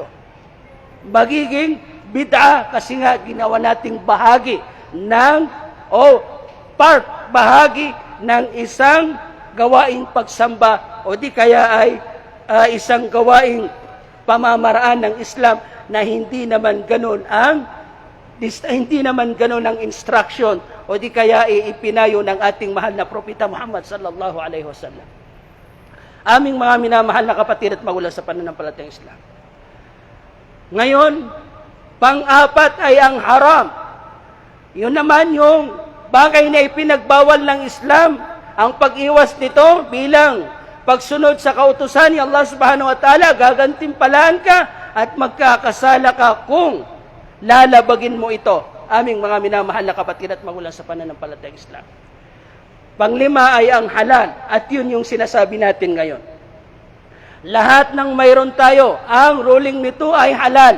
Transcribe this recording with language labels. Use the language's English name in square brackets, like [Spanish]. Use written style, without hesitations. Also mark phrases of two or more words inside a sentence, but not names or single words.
[Filipino] Magiging bid'ah kasi nga ginawa nating bahagi ng bahagi ng isang gawaing pagsamba o di kaya ay isang gawaing pamamaraan ng Islam na hindi naman ganun ang instruction o di kaya ipinayo ng ating mahal na Propeta Muhammad [Arabic] صلى الله عليه وسلم. [Filipino] Aming mga minamahal na kapatid at magulang sa pananampalatayang Islam. Ngayon, pang-apat ay ang haram. Yun naman yung bagay na ipinagbawal ng Islam, ang pag-iwas nito bilang pagsunod sa kautusan ni Allah [Arabic] سبحانه وتعالى, [Filipino] gagantimpalaan ka at magkakasala ka kung lalabagin mo ito, aming mga minamahal na kapatid at magulang sa pananampalatayang Islam. Panglima ay ang halal, at yun yung sinasabi natin ngayon. Lahat ng mayroon tayo, ang ruling nito ay halal.